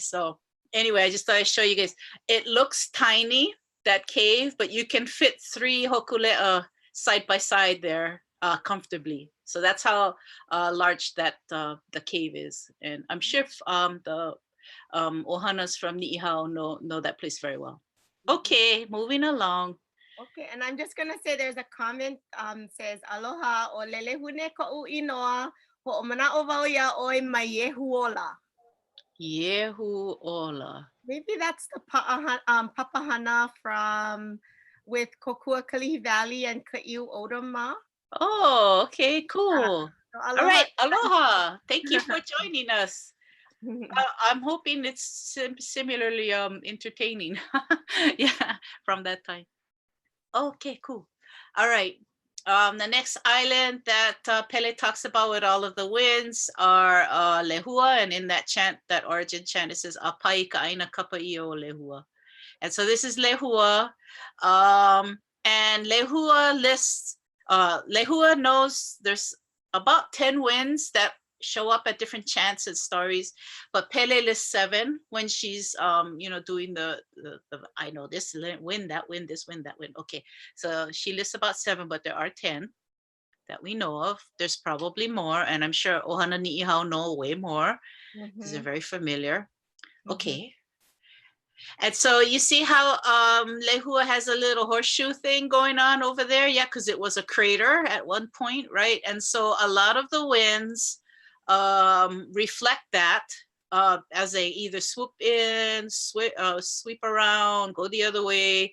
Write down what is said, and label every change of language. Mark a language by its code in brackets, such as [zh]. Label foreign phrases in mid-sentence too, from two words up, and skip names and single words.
[en] So anyway, I just thought I'd show you guys. It looks tiny, that cave, but you can fit 3 hokulea side by side there comfortably. So that's how large that the cave is. And I'm sure the ʻohanas from Ni'ihau know that place very well. Okay, moving along. Okay, and I'm just gonna say there's a comment says [haw] aloha o lelehune ko'u inoa ho mana'o wau ia oi mai Yehuola. [en] Yehuola. Maybe that's the papahana from with Kokua Kalihi Valley and Kai'u Odoma. Oh, okay, cool. So all right, aloha. Thank you for joining us. I'm hoping it's similarly entertaining. Yeah, from that time. Okay, cool. All right. The next island that Pele talks about with all of the winds are Lehua, and in that chant, that origin chant, it says [haw] Apai ka'aina kapa'i o Lehua. [en] And so this is Lehua. And Lehua lists, Lehua knows there's about 10 winds that show up at different chants and stories, but Pele lists 7 when she's doing the I know this wind, that wind, this wind, that wind. Okay, so she lists about 7, but there are 10 that we know of. There's probably more, and I'm sure ʻohana niʻihau know way more because they're very familiar. Okay. And so you see how Lehua has a little horseshoe thing going on over there? Yeah, because it was a crater at one point, right? And so a lot of the winds reflect that as they either swoop in, sweep around, go the other way.